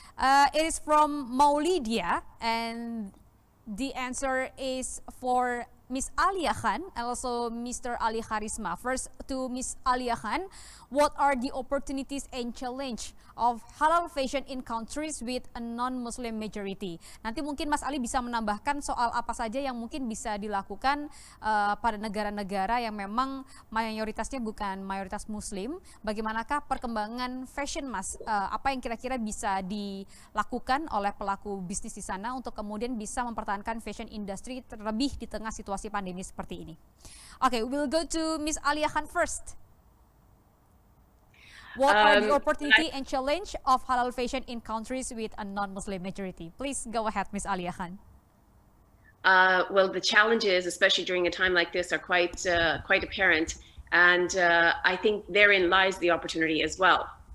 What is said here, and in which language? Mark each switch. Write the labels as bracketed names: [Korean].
[English] It is from Maulidia, and the answer is for Ms. Alia Khan and also Mr. Ali Kharisma. First, to Ms. Alia Khan, what are the opportunities and challenge of halal fashion in countries with a non-Muslim majority? [Indonesian] Nanti mungkin Mas Ali bisa menambahkan soal apa saja yang mungkin bisa dilakukan pada negara-negara yang memang mayoritasnya bukan mayoritas Muslim. Bagaimanakah perkembangan fashion, Mas? Apa yang kira-kira bisa dilakukan oleh pelaku bisnis di sana untuk kemudian bisa mempertahankan fashion industry terlebih di tengah situasi pandemi seperti ini? [English] Okay, we'll go to Ms. Alia Khan first. What are the opportunity and challenge of halal fashion in countries with a non-Muslim majority? Please go ahead, Ms. Alia Khan. Well, the challenges, especially during a time like this, are quite apparent, and I think therein lies the opportunity as well.